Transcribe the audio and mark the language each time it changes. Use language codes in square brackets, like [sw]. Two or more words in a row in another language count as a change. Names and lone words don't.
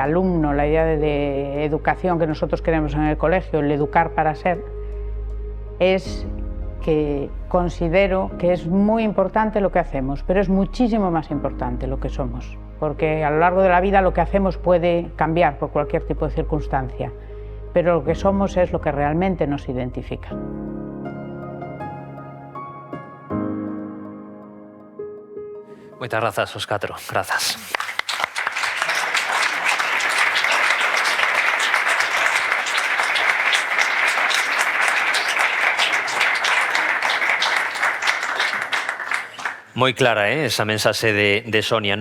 [es] alumno, la idea de educación que nosotros queremos en el colegio, el educar para ser, es que considero que es muy importante lo que hacemos, pero es muchísimo más importante lo que somos, porque a lo largo de la vida lo que hacemos puede cambiar por cualquier tipo de circunstancia, pero lo que somos es lo que realmente nos identifica. [gl] Moitas grazas aos catro. Grazas. Moi clara, esa mensaxe de Sonia.